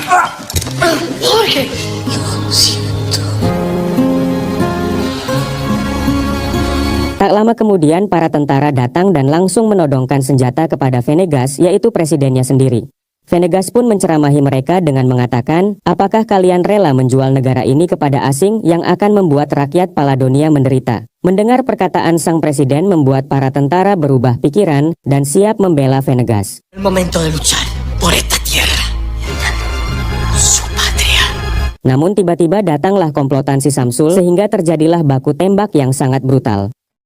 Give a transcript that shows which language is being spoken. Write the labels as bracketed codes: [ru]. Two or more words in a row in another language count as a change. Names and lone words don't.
[id] Tak lama kemudian para tentara datang dan langsung menodongkan senjata kepada Venegas, yaitu presidennya sendiri. Venegas pun menceramahi mereka dengan mengatakan, apakah kalian rela menjual negara ini kepada asing yang akan membuat rakyat Paladonia menderita? Mendengar perkataan sang presiden membuat para tentara berubah pikiran dan siap membela Venegas. [es] El momento de luchar por esta tierra. Su patria. [id] Namun tiba-tiba datanglah komplotan si Samsul sehingga terjadilah baku tembak yang sangat brutal.